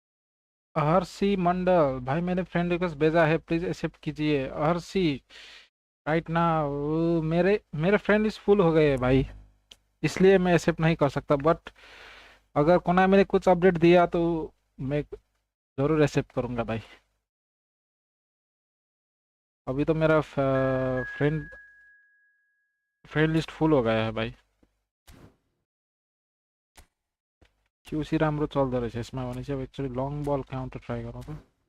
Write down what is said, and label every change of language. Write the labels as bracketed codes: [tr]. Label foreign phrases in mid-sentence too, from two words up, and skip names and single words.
[hi] हर्षी मंडल भाई मैंने [en] friend request [hi] भेजा है [en] please accept [hi] कीजिए हर्षी [en] right now [hi] मेरे मेरे [en] friend is full [hi] हो गए हैं भाई, इसलिए मैं एक्सेप्ट नहीं कर सकता, बट अगर कोनामी ने कुछ अपडेट दिया तो मैं जरूर एक्सेप्ट करूंगा भाई। अभी तो मेरा [en] friend friend list full [hi] हो गया है भाइ। [ne] क्युसी राम्रो चल्दो रहेछ यसमा भने चाहिँ अब [en] actually long ball counter try [ne] गरौँ त।